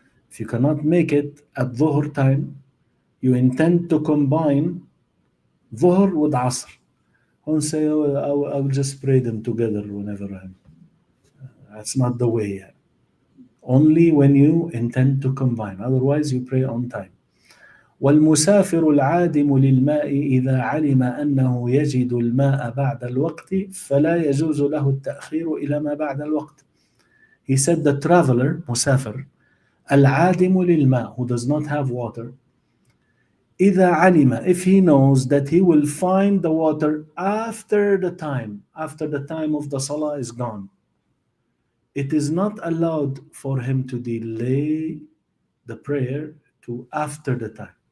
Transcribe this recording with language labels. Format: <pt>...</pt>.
<en>If you cannot make it at Dhuhr time, you intend to combine Dhuhr with Asr. Don't say, oh, I will just pray them together whenever I'm. That's not the way. Only when you intend to combine. Otherwise, you pray on time.</en> <ar>والمسافر العادم للماء إذا علم أنه يجد الماء بعد الوقت فلا يجوز له التأخير إلى ما بعد الوقت.</ar> <en>He said the traveler, مسافر,</en> <ar>العادم للماء,</ar> <en>who does not have water,</en> <ar>إذا علم,</ar> <en>if he knows that he will find the water after the time of the Salah is gone, it is not allowed for him to delay the prayer to after the time.</en>